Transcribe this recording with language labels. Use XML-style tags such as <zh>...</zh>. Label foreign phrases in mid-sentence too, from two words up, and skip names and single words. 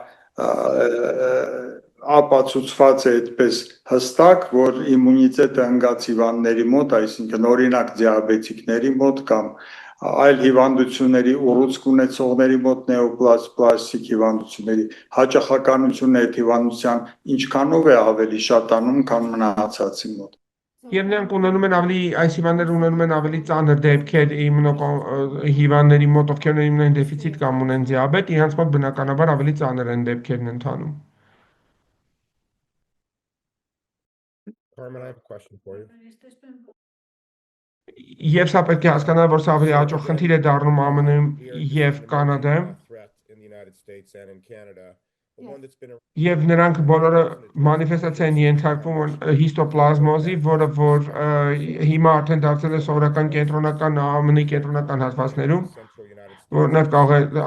<hy>ապացուցված է այդպես հստակ, որ իմունիտետը ընկած հիվանդների մոտ, այսինքն օրինակ դիաբետիկների մոտ կամ այլ հիվանդությունների ուռուցք ունեցողների մոտ նեոպլաստիկ հիվանդությունների հաճախականությունը այդ հիվանդության ինչքանով է ավելի շատանում, քան մնացածի մոտ։ Եվ նրանք ունենում են ավելի, այս հիվանդները ունենում են ավելի ծանր դեպքեր հիվանդների մոտ, ովքեր ունեն իմունային դեֆիցիտ կամ ունեն դիաբետ, իրենց մոտ բնականաբար ավելի ծանր են դեպքերն ընթանում։</hy> <en>Carmen, I have a question for you.</en> <hy>Եվ սա պետք է հասկանալ, որ սա ավելի հաջող խնդիր է դառնում ԱՄՆ-ում եւ Կանադայում։ Եվ նրանք բոլորը մանիֆեստացիա են ենթարկվում հիստոպլազմոզի, որը որ հիմա արդեն դարձել է սովորական կենտրոնական ԱՄՆ-ի կենտրոնական հատվածներում, որն կարող է</hy>